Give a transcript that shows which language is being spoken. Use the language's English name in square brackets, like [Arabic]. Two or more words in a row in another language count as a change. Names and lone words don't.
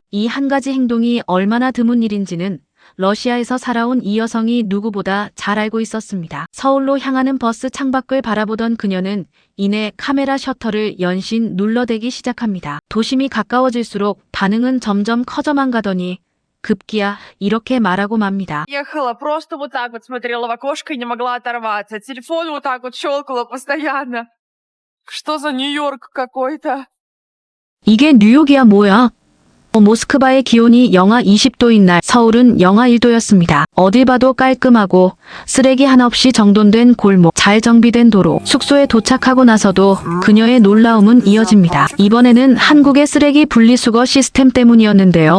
[Korean] 이 한 가지 행동이 얼마나 드문 일인지는 러시아에서 살아온 이 여성이 누구보다 잘 알고 있었습니다. 서울로 향하는 버스 창밖을 바라보던 그녀는 이내 카메라 셔터를 연신 눌러대기 시작합니다. 도심이 가까워질수록 반응은 점점 커져만 가더니 급기야 이렇게 말하고 맙니다. [Russian] Ехала, просто вот так вот смотрела в окошко и не могла оторваться. Телефон вот так вот щелкала постоянно. Что за Нью-Йорк какой-то? [Korean] 이게 뉴욕이야 뭐야? 모스크바의 기온이 영하 20도인 날 서울은 영하 1도였습니다. 어딜 봐도 깔끔하고 쓰레기 하나 없이 정돈된 골목, 잘 정비된 도로. 숙소에 도착하고 나서도 그녀의 놀라움은 이어집니다. 이번에는 한국의 쓰레기 분리수거 시스템 때문이었는데요.